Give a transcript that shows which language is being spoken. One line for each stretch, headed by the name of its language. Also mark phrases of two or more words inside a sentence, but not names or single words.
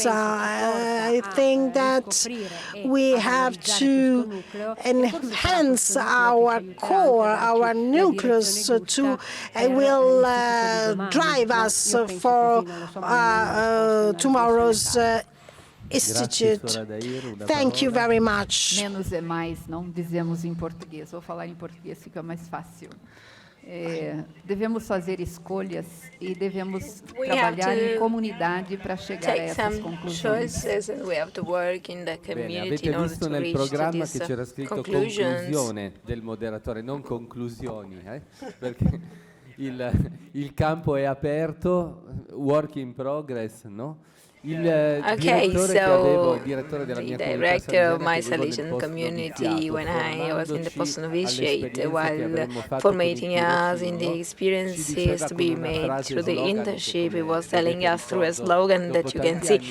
English: I think that we have to enhance our core, our nucleus, to will drive us for tomorrow's Institute. Thank you very much.
Portuguese: Menos é mais, não dizemos em português. Vou falar em português, fica mais fácil. Devemos fazer escolhas e devemos trabalhar em comunidade para chegar a essas conclusões.
Italian: Bene, avete visto nel programma che c'era scritto conclusione del moderatore, non conclusioni, perché il campo è aperto,
English: work in progress, no? Okay, so the director of my Salesian community, when I was in the post-novitiate, while formatting us in the experiences to be made through the internship, he was telling us through a slogan that you can see.